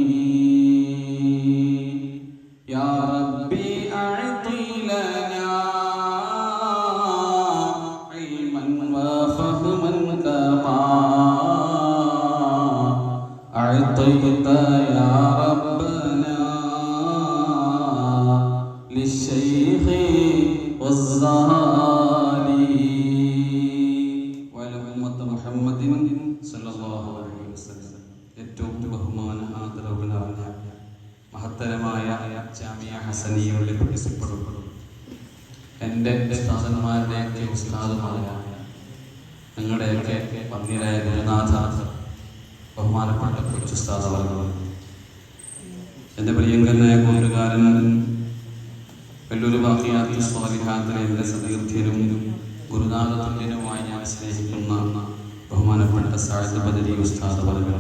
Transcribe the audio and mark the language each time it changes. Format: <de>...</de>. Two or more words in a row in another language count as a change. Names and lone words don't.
<ar>يا ربي أعطي لنا علما وفهما كما أعطيت يا ربنا للشيخ والزهري وعلى أمة محمد صلى الله عليه وسلم.</ar> <ml>ഏറ്റവും ബഹുമാന ആദരവുകളായ മഹത്തരമായ ജാമിയ ഹസനിയയുടെ പ്രസിദ്ധപ്പെടും എൻ്റെ ഉസ്താദന്മാരുടെയൊക്കെ ഉസ്താദുമായ നിങ്ങളുടെയൊക്കെ പന്നിരായ ഗുരുനാഥ ബഹുമാനപ്പെട്ട കൊച്ചുസ്താദ് അവർ, എൻ്റെ പ്രിയങ്കരനായ കൂട്ടുകാരൻ വെല്ലൂർ ബാഖിയാത്തുൽ സ്വാലിഹാത്തിലെ എൻ്റെ സതീർത്ഥ്യനും ഗുരുനാഥതുല്യനുമായി ഞാൻ സ്നേഹിക്കുന്ന ബഹുമാനപ്പെട്ട സഅദ് ബദരി ഉസ്താദ് അവർ,</ml>